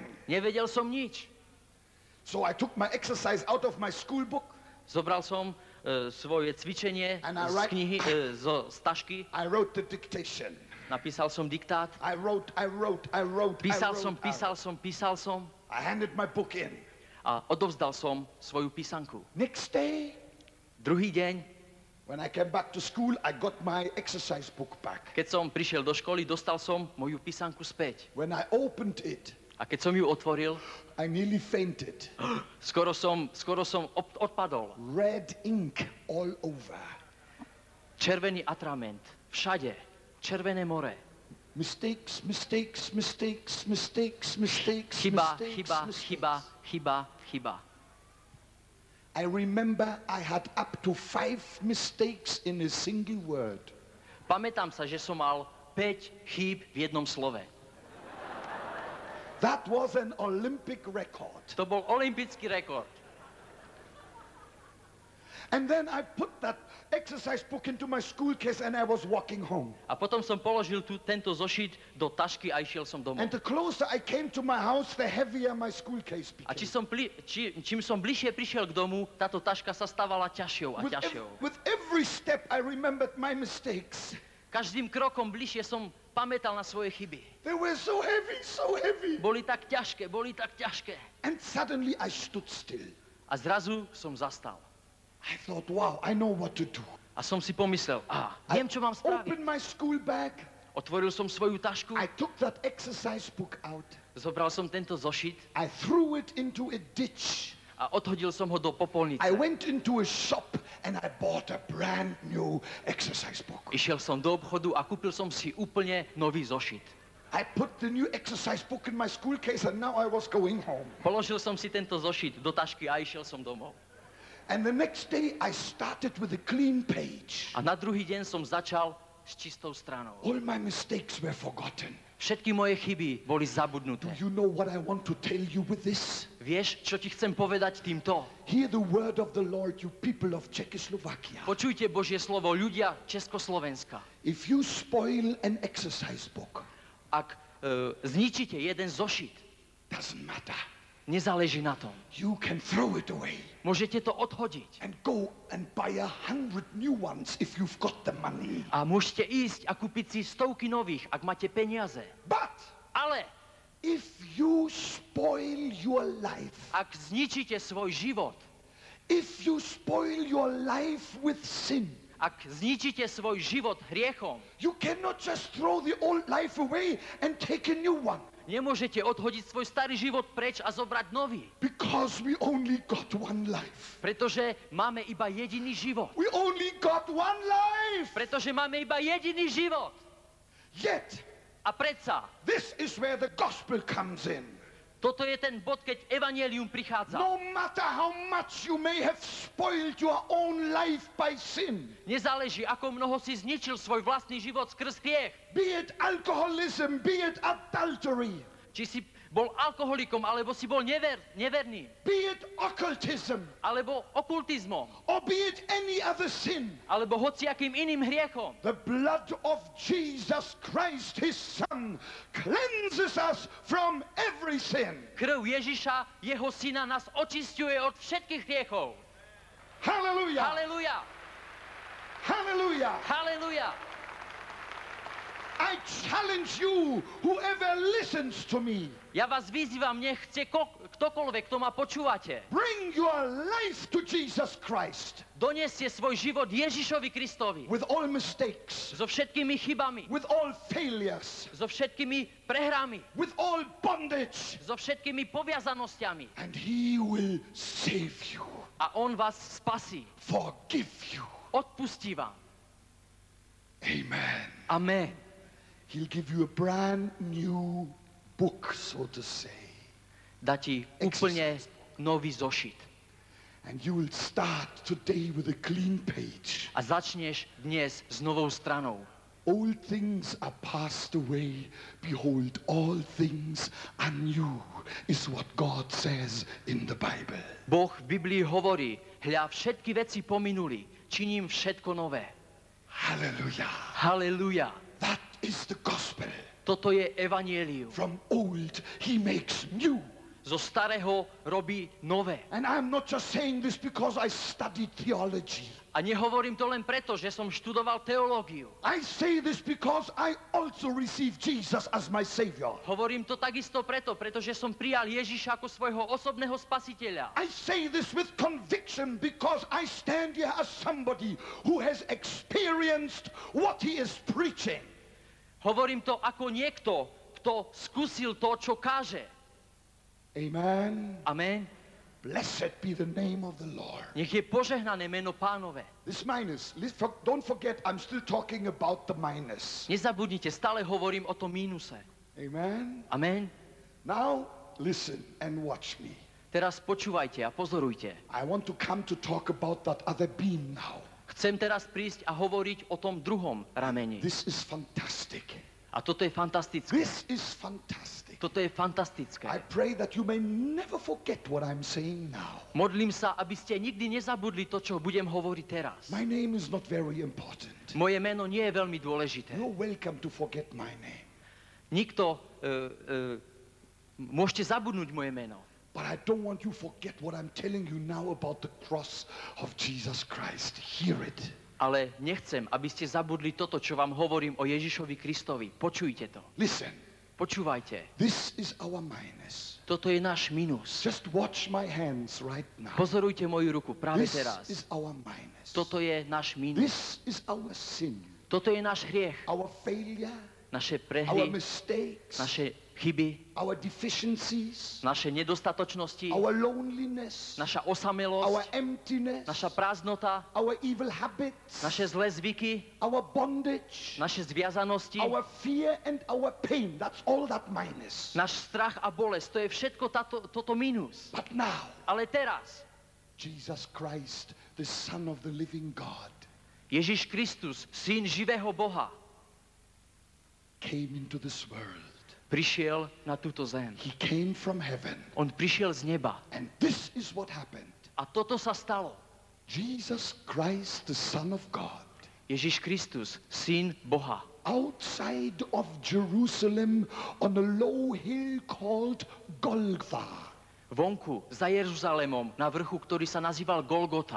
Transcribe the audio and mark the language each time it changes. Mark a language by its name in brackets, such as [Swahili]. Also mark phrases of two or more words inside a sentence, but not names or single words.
[Slovak] Nevedel som nič. [English] So I took my exercise out of my school book. [Slovak] Zobral som svoje cvičenie [English] And I [Slovak] z [English] write- [Slovak] knihy, z tašky, [English] I wrote the dictation. [Slovak] napísal som diktát, [English] I wrote. [Slovak] písal [English] out. [Slovak] som [English] I handed my book in. [Slovak] a odovzdal som svoju písanku. [English] Next day, [Slovak] Druhý deň, [English] when I came back to school, I got my exercise book back. [Slovak] keď som prišiel do školy, dostal som moju písanku späť. [English] When I opened it, [Slovak] A keď som ju otvoril, [English] I nearly fainted. [Slovak] skoro som odpadol. [English] Red ink all over. [Slovak] Červený atrament, všade, červené more. [English] Mistakes. [Slovak] Chyba. [English] I remember I had up to 5 mistakes in a single word. [Slovak] Pamätám sa, že som mal 5 chýb v jednom slove. [English] That was an Olympic record. [Slovak] To bol olympijský rekord. [English] And then I put that exercise book into my school case and I was walking home. [Slovak] A potom som položil tento zošit do tašky a išiel som domov. [English] And the closer I came to my house, the heavier my school case [Slovak] A [English] became. [Slovak] čím som bližšie prišiel k domu, táto taška sa stávala ťažšou a ťažšou. [English] With every step I remembered my mistakes. [Slovak] Každým krokom bližšie som pamätal na svoje chyby. [English] They were so heavy. [Slovak] Boli tak ťažké. [English] And suddenly I stood still. [Slovak] A zrazu som zastal. [English] I thought, wow, I know what to do. [Slovak] A som si pomyslel, viem, čo mám [English] I [Slovak] spraviť. [English] opened my school bag. [Slovak] Otvoril som svoju tašku, [English] I took that exercise book out. [Slovak] zobral som tento zošit [English] I threw it into a ditch. [Slovak] a odhodil som ho do popolnice. [English] I went into a shop and I bought a brand new exercise book. [Slovak] Išiel som do obchodu a kúpil som si úplne nový zošit. [English] I put the new exercise book in my school case and now I was going home. [Slovak] Položil som si tento zošit do tašky a išiel som domov. [English] And the next day I started with a clean page. [Slovak] A na druhý deň som začal s čistou stranou. [English] All my mistakes were forgotten. [Slovak] Všetky moje chyby boli zabudnuté. [English] Do you know what I want to tell you with this? [Slovak] Vieš, čo ti chcem povedať týmto? [English] Hear the word of the Lord, you people of Czechoslovakia. [Slovak] Počujte Božie slovo, ľudia Československa. [English] If you spoil an exercise book, [Slovak] Ak zničíte jeden zošit, [English] doesn't matter. [Slovak] nezáleží na tom. [English] You can throw it away [Slovak] Môžete to odhodiť. [English] and go and buy 100 new ones if you've got the money. [Slovak] A môžete ísť a kúpiť si stovky nových, ak máte peniaze. [English] But [Slovak] Ale [English] if you spoil your life, [Slovak] ak zničíte svoj život, [English] if you spoil your life with sin, [Slovak] ak zničíte svoj život hriechom, [English] you cannot just throw the old life away and take a new one. [Slovak] nemôžete odhodiť svoj starý život preč a zobrať nový. [English] Because we only got one life. [Slovak] Pretože máme iba jediný život. [English] We only got one life. [Slovak] Pretože máme iba jediný život. [English] Yet, [Slovak] A predsa, [English] this is where the gospel comes in. [Slovak] Toto je ten bod, keď evanjelium prichádza. [English] No matter how much you may have spoiled your own life by sin. [Slovak] Nezáleží, ako mnoho si zničil svoj vlastný život skrz hriech. [English] Be it alcoholism, be it adultery. [Slovak] Či si bol alkoholikom, alebo si bol neverný. [English] Be it occultism. [Slovak] Alebo okultizmom. [English] Or be it any other sin. [Slovak] Alebo hociakým iným hriechom. [English] The blood of Jesus Christ, his Son, cleanses us from every sin. [Slovak] Krv Ježiša, jeho syna, nás očisťuje od všetkých hriechov. [English] Hallelujah. [Slovak] Halleluja. [English] Hallelujah. [Slovak] Halleluja. [English] I challenge you, whoever listens to me. [Slovak] Ja vás vyzývam, nech chce ktokoľvek, kto ma počúvate. [English] Bring your life to Jesus Christ. [Slovak] Doneste svoj život Ježišovi Kristovi. [English] With all mistakes. [Slovak] So všetkými chybami. [English] With all failures. [Slovak] So všetkými prehrami. [English] With all bondage. [Slovak] So všetkými poviazanosťami. [English] And he will save you. [Slovak] A on vás spasí. [English] Forgive you. [Slovak] Odpustí vám. [English] Amen. [Slovak] Amen. [English] He'll give you a brand new book, so to say. [Slovak] Dá ti úplne nový zošit. [English] And you will start today with a clean page. [Slovak] A začneš dnes s novou stranou. [English] Old things are passed away. Behold, all things are new, is what God says in the Bible. [Slovak] Boh v Biblii hovorí, hľa, všetky veci pominuli, činím všetko nové. [English] Hallelujah. [Slovak] Halleluja. [English] That is the gospel. [Slovak] Toto je evanjelium. [English] From old, he makes new. [Slovak] Zo starého robí nové. [English] And I'm not just saying this because I studied theology. [Slovak] A nehovorím to len preto, že som študoval teológiu. [English] I say this because I also received Jesus as my Savior. [Slovak] Hovorím to takisto pretože som prijal Ježiša ako svojho osobného spasiteľa. [English] I say this with conviction because I stand here as somebody who has experienced what he is preaching. [Slovak] Hovorím to ako niekto, kto skúsil to, čo káže. [English] Amen. [Slovak] Amen. [English] Blessed be the name of the Lord. [Slovak] Nech je požehnané meno Pánove. [English] This minus, don't forget, I'm still talking about the minus. [Slovak] Nezabudnite, stále hovorím o tom mínuse. [English] Amen. [Slovak] Amen. [English] Now, listen and watch me. [Slovak] Teraz počúvajte a pozorujte. [English] I want to come to talk about that other beam now. [Slovak] Chcem teraz prísť a hovoriť o tom druhom rameni. [English] This is fantastic. [Slovak] A toto je fantastické. [English] This is fantastic. [Slovak] Toto je fantastické. [English] I pray that you may never forget what I'm saying now. [Slovak] Modlím sa, aby ste nikdy nezabudli to, čo budem hovoriť teraz. [English] My name is not very important. [Slovak] Moje meno nie je veľmi dôležité. [English] You're welcome to forget my name. [Slovak] Nikto... môžete zabudnúť moje meno. [English] But I don't want you to forget what I'm telling you now about the cross of Jesus Christ. Hear it. [Slovak] Ale nechcem, aby ste zabudli toto, čo vám hovorím o Ježišovi Kristovi. Počujte to. [English] Listen. [Slovak] Počúvajte. [English] This is our minus. [Slovak] Toto je náš minus. [English] Just watch my hands right now. [Slovak] Pozorujte moju ruku práve [English] This [Slovak] teraz. [English] is our minus. [Slovak] Toto je náš minus. [English] This is our sin. [Slovak] Toto je náš hriech. [English] Our failure. [Slovak] Naše [English] Our [Slovak] prehry, [English] mistakes. [Slovak] naše chyby, [English] Our deficiencies. [Slovak] naše nedostatočnosti, [English] Our loneliness. [Slovak] naša [English] Our [Slovak] osamelosť, [English] emptiness. [Slovak] naša prázdnota, [English] Our evil habits. [Slovak] naše zlé zvyky, [English] Our bondage. [Slovak] naše zviazanosti, [English] Our fear and our pain. That's all that minus. [Slovak] náš strach a bolesť. To je všetko toto minus. [English] But now, [Slovak] Ale teraz [English] Jesus Christ, the Son of the living God, [Slovak] Ježiš Kristus, syn živého Boha, [English] came into this world. [Slovak] prišiel na túto zem. [English] He came from heaven. [Slovak] On prišiel z neba. [English] And this is what happened. [Slovak] A toto sa stalo. [English] Jesus Christ, the Son of God, [Slovak] Ježiš Kristus, syn Boha, [English] outside of Jerusalem on a low hill called Golgotha. [Slovak] vonku za Jeruzalémom na vrchu, ktorý sa nazýval Golgota.